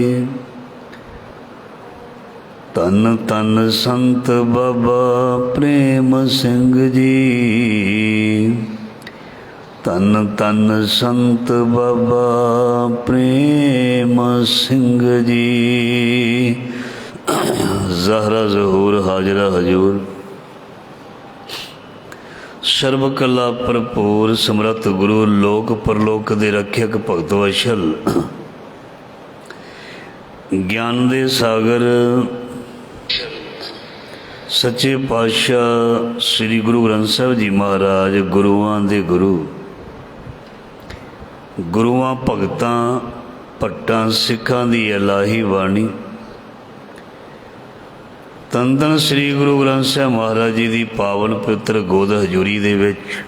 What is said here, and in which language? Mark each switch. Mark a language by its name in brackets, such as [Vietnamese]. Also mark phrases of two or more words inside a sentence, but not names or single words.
[Punjabi] ਤਨ ਤਨ ਸੰਤ ਬਾਬਾ ਪ੍ਰੇਮ ਸਿੰਘ ਜੀ, ਤਨ ਤਨ ਸੰਤ ਬਾਬਾ ਪ੍ਰੇਮ ਸਿੰਘ ਜੀ। ਜ਼ਾਹਰਾ ਜ਼ਹੂਰ ਹਾਜ਼ਰਾ ਹਜ਼ੂਰ, ਸਰਬ ਕਲਾ ਭਰਪੂਰ ਸਮਰੱਥ ਗੁਰੂ, ਲੋਕ ਪਰਲੋਕ ਦੇ ਰੱਖਿਅਕ ਭਗਤ ਵਛਲ, ਗਿਆਨ ਦੇ ਸਾਗਰ ਸੱਚੇ ਪਾਤਸ਼ਾਹ ਸ੍ਰੀ ਗੁਰੂ ਗ੍ਰੰਥ ਸਾਹਿਬ ਜੀ ਮਹਾਰਾਜ, ਗੁਰੂਆਂ ਦੇ ਗੁਰੂ, ਗੁਰੂਆਂ ਭਗਤਾਂ ਭੱਟਾਂ ਸਿੱਖਾਂ ਦੀ ਇਲਾਹੀ ਬਾਣੀ, ਧੰਨ ਧੰਨ ਸ੍ਰੀ ਗੁਰੂ ਗ੍ਰੰਥ ਸਾਹਿਬ ਮਹਾਰਾਜ ਜੀ ਕੀ ਪਾਵਨ ਪਵਿੱਤਰ ਗੋਦ ਹਜ਼ੂਰੀ ਦੇ ਵਿੱਚ